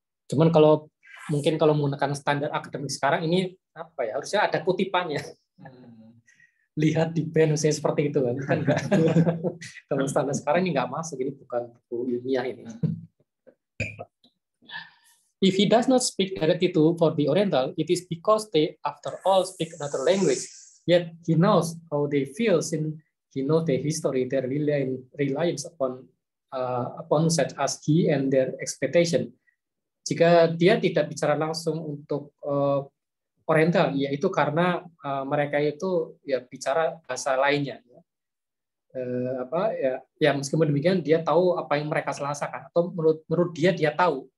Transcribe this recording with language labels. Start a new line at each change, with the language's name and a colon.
Indonesian: Cuman kalau menggunakan standar akademik sekarang ini apa ya, harusnya ada kutipannya. Lihat di band saya seperti itu kan enggak. Kalau standar sekarang ini enggak masuk, ini bukan buku ilmiah ini.
English: If he does not speak directly for the Oriental, it is because they after all speak another language. Yet he knows how they feel since he knows their history, their reliance upon such as he and their expectation.
Indonesian: Jika dia tidak bicara langsung untuk Oriental, yaitu karena mereka itu ya bicara bahasa lainnya. Meskipun demikian dia tahu apa yang mereka rasakan, atau menurut dia tahu.